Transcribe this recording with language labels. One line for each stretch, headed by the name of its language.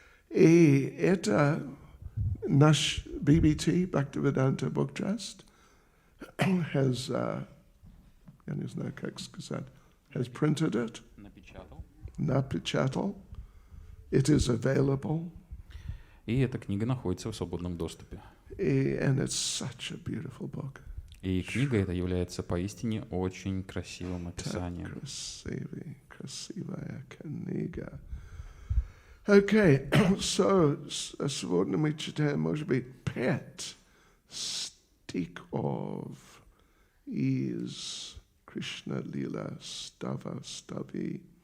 Russian: И это наш BBT, Bhaktivedanta Book Trust,
English: has,
Russian: я не знаю, как сказать,
English: has printed it.
Russian: Напечатал.
English: It is available.
Russian: И эта книга находится в свободном доступе.
English: And it's such a beautiful book.
Russian: И книга эта является поистине очень красивым описанием. Красивая книга.
English: Okay, so
Russian: сегодня мы читаем, может быть, 5 стихов из Кришна Лила Стави.